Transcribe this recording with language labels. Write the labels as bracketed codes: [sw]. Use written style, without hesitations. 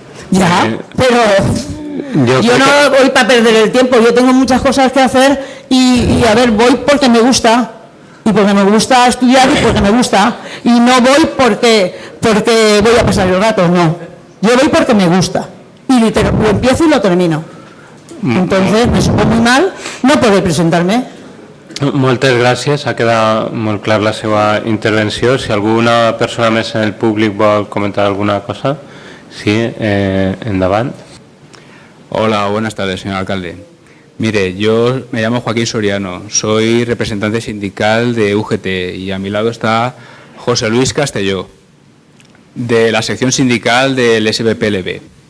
[es] Ya, pero yo no voy para perder el tiempo, yo tengo muchas cosas que hacer y a ver, voy porque me gusta. Y porque me gusta estudiar y porque me gusta. Y no voy porque voy a pasar el rato, no. Yo voy porque me gusta. Y lo empiezo y lo termino. Entonces, me supo muy mal no poder presentarme. [ca] Moltes gràcies, ha quedat molt clar la seva intervenció. Si alguna persona més en el públic vol comentar alguna cosa, sí, endavant. [es] Hola, buenas tardes, señor alcalde. Mire, yo me llamo Joaquín Soriano, soy representante sindical de UGT y a mi lado está José Luis Castelló, de la sección sindical del SBPLB.